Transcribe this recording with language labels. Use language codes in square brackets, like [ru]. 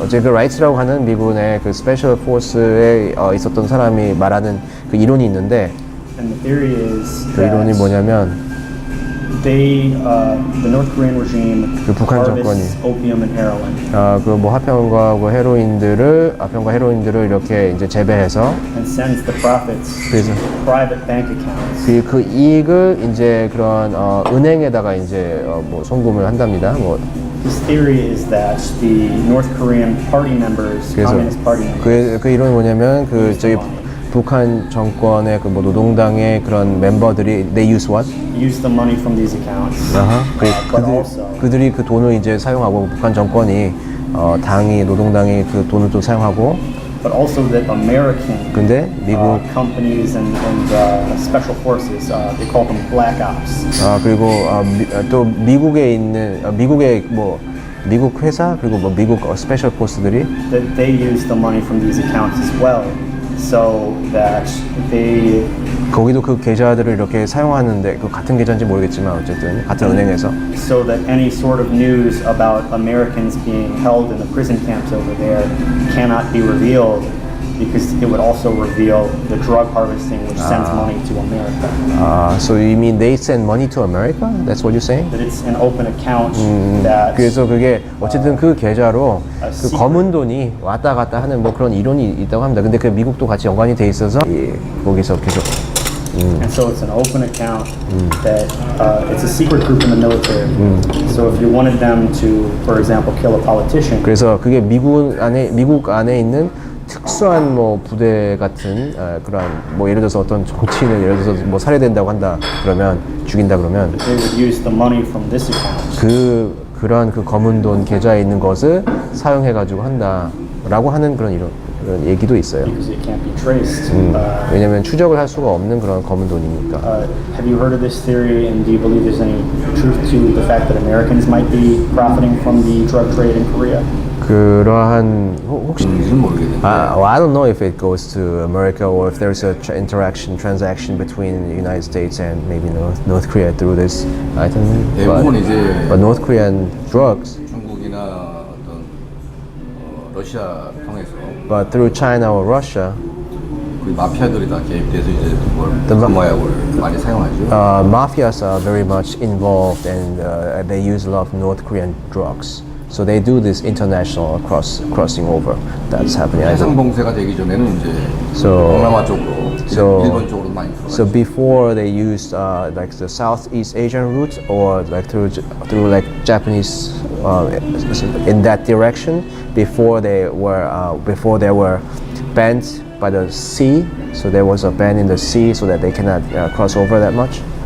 [ko] 어제 그 라이츠라고 하는 미군의 그 스페셜 포스에 있었던 사람이 말하는 그 이론이 있는데 [en] And the theory is [ko] 그 이론이 뭐냐면 [en] the North Korean regime [ko] 그 북한 정권이 [en] harvests opium and heroin. [ko] 그 뭐 아편과 헤로인들을 이렇게 이제 재배해서 [en] And sends the profits to private bank accounts. [ko] 그 이익을 이제 그런 은행에다가 이제 뭐 송금을 한답니다. 뭐 [en] His theory is that the North Korean party members, Communist Party members, [ko] 그 이론이 뭐냐면 그 저기 북한 정권의 그 뭐 노동당의 그런 멤버들이 [en] they use what? Use the money from these accounts. [ko] 그들이 그 돈을 이제 사용하고 북한 정권이 당이 노동당이 그 돈을 또 사용하고. [en] But also that American [ko] 근데 미국 [en] companies and special forces, they call them black ops. [ko] 그리고 또 미국에 있는 미국 회사 그리고 뭐 미국 스페셜 포스들이 [en] that they use the money from these accounts as well, so that they [ko] 거기도 그 계좌들을 이렇게 사용하는데 그 같은 계좌인지 모르겠지만 어쨌든 같은 은행에서 [en] so that any sort of news about Americans being held in the prison camps over there cannot be revealed, because it would also reveal the drug harvesting which sends money to America. So you mean they send money to America? That's what you're saying? That it's an open account that [ko] 그래서 그게 어쨌든 그 계좌로 그 검은 돈이 왔다 갔다 하는 뭐 그런 이론이 있다고 합니다. 근데 그 미국도 같이 연관이 돼 있어서 거기서 계속 [en] And so it's an open account that it's a secret group in the military. So if you wanted them to, for example, kill a politician. [ko] 그래서 그게 미국 안에 있는 특수한 뭐 부대 같은 그런 뭐 예를 들어서 어떤 정치인을 예를 들어서 뭐 살해된다고 한다 그러면 죽인다 그러면 [en] they would use the money from this account. [ko] 그런 그 검은 돈 계좌에 있는 것을 사용해 가지고 한다라고 하는 그런 얘기도 있어요. [en] Because it can't be traced. [ko] 왜냐면 추적을 할 수가 없는 그런 검은 돈이니까. [en] Have you heard of this theory, and do you believe there's any truth to the fact that Americans might be profiting from the drug trade in Korea? [ko] 그러한 혹시 [en] I don't know if it goes to America or if there's a transaction between the United States and maybe North Korea through this item. But North Korean drugs. [ko] 중국이나 어떤 러시아 통해서. [en] But through China or Russia. [ko] 그 마피아들이 다 개입돼서 이제 그걸 감마약을 많이 사용하죠. [en] Mafias are very much involved and they use a lot of North Korean drugs. So they do this international crossing over. That's happening. [ko] 해상 봉쇄가 되기 전에는 이제 동남아 쪽으로, 일본 쪽으로 많이 들어가죠. [en] So before they used like the Southeast Asian route or like through like Japanese in that direction before they were banned by the sea. So there was a ban in the sea so that they cannot cross over that much.